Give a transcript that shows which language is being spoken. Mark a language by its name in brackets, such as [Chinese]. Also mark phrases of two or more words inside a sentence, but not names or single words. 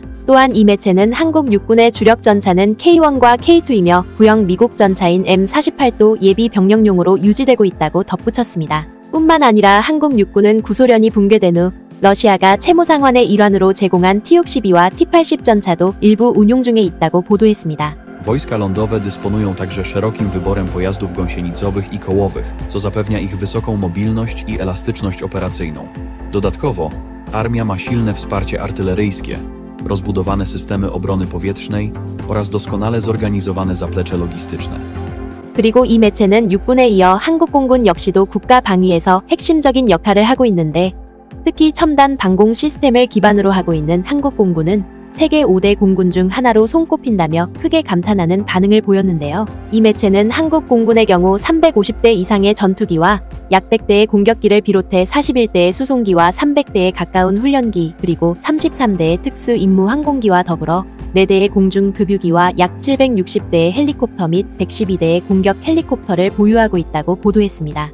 [Korean] 또한 이 매체는 한국 육군의 주력 전차는 K1과 K2이며 구형 미국 전차인 M48도 예비 병력용으로 유지되고 있다고 덧붙였습니다. 뿐만 아니라 한국 육군은 구소련이 붕괴된 후 러시아가 채무 상환의 일환으로 제공한 T-62와 T-80 전차도 일부 운용 중에 있다고 보도했습니다. [Polish] Wojska lądowe dysponują także szerokim wyborem pojazdów gąsienicowych i kołowych, co zapewnia ich wysoką mobilność i elastyczność operacyjną. Dodatkowo, armia ma silne wsparcie artyleryjskie, rozbudowane systemy obrony powietrznej oraz doskonale zorganizowane zaplecze logistyczne. [Korean] 그리고 이 매체는 육군에 이어 한국공군 역시도 국가 방위에서 핵심적인 역할을 하고 있는데 특히 첨단 방공 시스템을 기반으로 하고 있는 한국공군은 세계 5대 공군 중 하나로 손꼽힌다며 크게 감탄하는 반응을 보였는데요. 이 매체는 한국 공군의 경우 350대 이상의 전투기와 약 100대의 공격기를 비롯해 41대의 수송기와 300대에 가까운 훈련기 그리고 33대의 특수 임무 항공기와 더불어 4대의 공중급유기와 약 760대의 헬리콥터 및 112대의 공격 헬리콥터를 보유하고 있다고 보도했습니다.